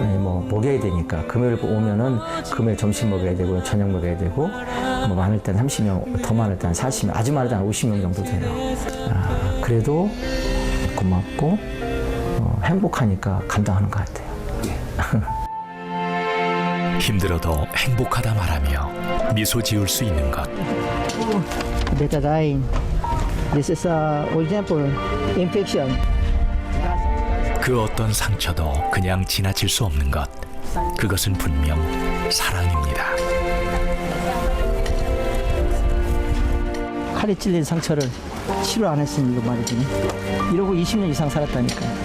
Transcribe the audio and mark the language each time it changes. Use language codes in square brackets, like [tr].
[ko] 뭐 먹여야 되니까 금요일 오면은 금요일 점심 먹여야 되고 저녁 먹여야 되고 뭐 많을 때는 30명, 더 많을 때는 40명, 아주 많을 때는 50명 정도 돼요. 그래도 고맙고 행복하니까 감당하는 것 같아요. 힘들어도 행복하다 말하며 미소 지을 수 있는 것. [en] Betadine. This is original for infection. [ko] 그 어떤 상처도 그냥 지나칠 수 없는 것. 그것은 분명 사랑입니다. 칼에 찔린 상처를 치료 안 했으니 이거 말이지. 이러고 20년 이상 살았다니까.